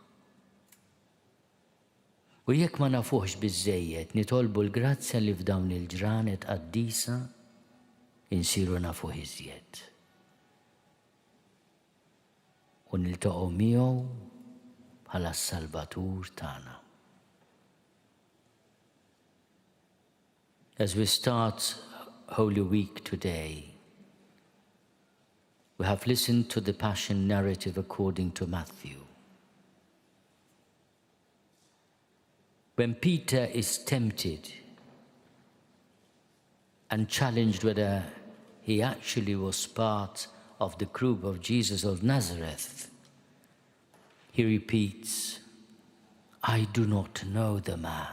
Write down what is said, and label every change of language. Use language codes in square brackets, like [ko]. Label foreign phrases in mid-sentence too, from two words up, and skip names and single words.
[mt] U jekk ma nafuhx biżżejjed nitolbu l-grazzja li f'dawn il-ġranet qaddisa insiru nafuh iżjed. U niltaqgħu miegħu bħala s-Salvatur tagħna. [en] As we start Holy Week today, we have listened to the Passion narrative according to Matthew. When Peter is tempted and challenged whether he actually was part of the group of Jesus of Nazareth, he repeats, "I do not know the man.